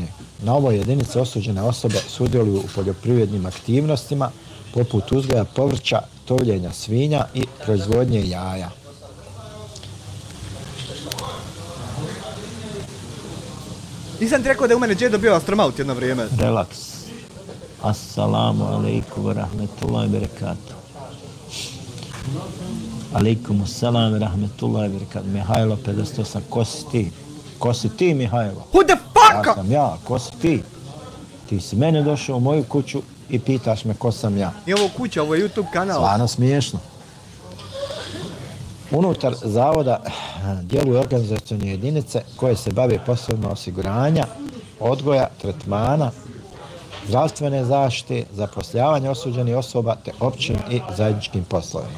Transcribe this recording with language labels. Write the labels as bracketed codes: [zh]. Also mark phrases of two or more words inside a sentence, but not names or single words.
[bs] Na ovoj jedinici osuđene osobe sudjeluju u poljoprivrednim aktivnostima poput uzgoja povrća, tovljenja svinja i proizvodnje jaja. Nisam ti rekao da je u mene djedo bio astronaut jedno vrijeme. Relaks. [ar] السلام عليكم ورحمة الله وبركاته. عليكم السلام ورحمة الله وبركاته. [bs] Mihajlo 58, ko si ti? Ko si ti, Mihajlo? [en] Who the fuck? [bs] Ja sam ja, ko si ti? Ti si mene došao u moju kuću i pitaš me ko sam ja. I ovo kuća, ovo je YouTube kanal. Stvarno smiješno. Unutar zavoda djeluju organizacione jedinice koje se bave poslovima osiguranja, odgoja, tretmana, zdravstvene zaštite, zapošljavanja osuđenih osoba te općim i zajedničkim poslovima.